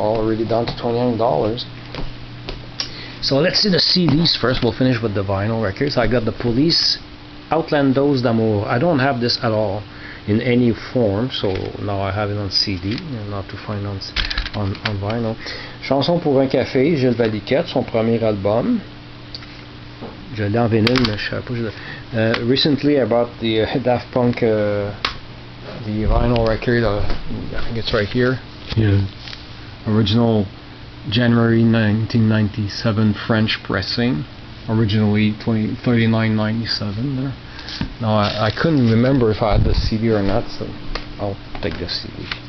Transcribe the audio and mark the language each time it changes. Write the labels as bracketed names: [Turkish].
[English] So already down to $29. So let's see the CDs first. We'll finish with the vinyl records. I got the Police, Outlandos d'Amour. I don't have this at all in any form, so now I have it on CD and not to find on vinyl. [French] Chanson pour un café, Gilles Valiquette, son premier album. Je l'ai en vinyle, mais je sais pas. [English] Recently I bought the Daft Punk the vinyl record. I think it's right here. Yeah. Original January 1997 French pressing. Originally $39.97 there. No, I couldn't remember if I had the CD or not, so I'll take the CD.